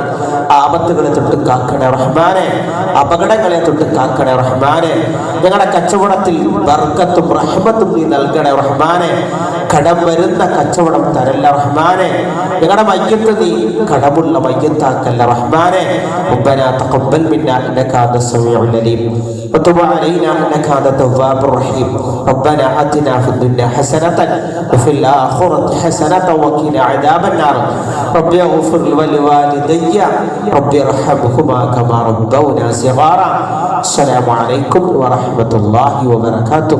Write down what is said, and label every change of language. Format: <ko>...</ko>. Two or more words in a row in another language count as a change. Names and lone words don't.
<ml>ആപത്തുകളെ തൊട്ട് കാക്കണേ റഹ്മാനെ. അപകടങ്ങളെ തൊട്ട് കാക്കണേ റഹ്മാനെ. ഞങ്ങളുടെ കച്ചവടത്തിൽ ബർക്കത്തും റഹ്മത്തും നീ നൽകണേ റഹ്മാനെ. കടം വരുന്ന കച്ചവടം തരല്ല റഹ്മാനെ. ഞങ്ങളുടെ മയ്യത്ത് നീ കടമുള്ള മയ്യത്താക്കല്ല റഹ്മാനെ.</ml> <ar>ربنا تقبل منا إنك أنت السميع العليم وتب علينا إنك أنت التواب الرحيم. ربنا آتنا في الدنيا حسنة وفي الآخرة حسنة وقنا عذاب النار. رب اغفر لوالدي رب ارحمهما كما ربونا صغارا. السلام عليكم ورحمة الله وبركاته.</ar>